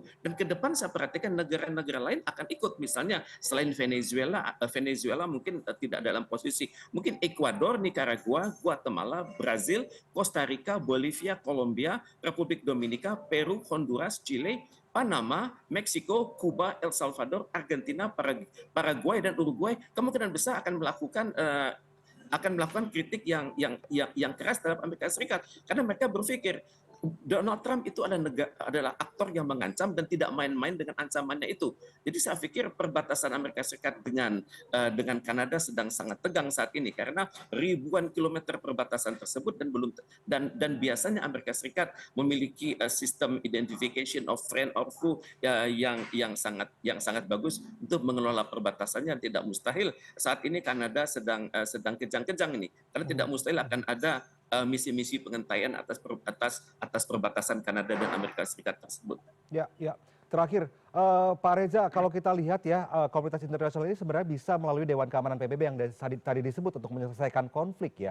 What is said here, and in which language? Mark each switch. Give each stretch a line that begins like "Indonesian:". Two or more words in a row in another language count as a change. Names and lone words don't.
Indonesian: Dan ke depan saya perhatikan negara-negara lain akan ikut. Misalnya selain Venezuela mungkin tidak dalam posisi. Mungkin Ekuador, Nicaragua, Guatemala, Brazil, Costa Rica, Bolivia, Kolombia, Republik Dominika, Peru, Honduras, Chile, Panama, Meksiko, Kuba, El Salvador, Argentina, Paraguay dan Uruguay kemungkinan besar akan melakukan kritik yang keras terhadap Amerika Serikat karena mereka berpikir Donald Trump itu adalah aktor yang mengancam dan tidak main-main dengan ancamannya itu. Jadi saya pikir perbatasan Amerika Serikat dengan Kanada sedang sangat tegang saat ini karena ribuan kilometer perbatasan tersebut dan biasanya Amerika Serikat memiliki sistem
English: identification of friend or foe
Indonesian: yang sangat bagus untuk mengelola perbatasannya. Tidak mustahil saat ini Kanada sedang kejang-kejang ini karena tidak mustahil akan ada misi-misi pengentaian atas perbatasan Kanada dan Amerika Serikat tersebut. Ya, ya. Terakhir, Pak Reza, kalau kita lihat ya, komunitas internasional ini sebenarnya bisa melalui Dewan Keamanan PBB yang tadi disebut untuk menyelesaikan konflik ya.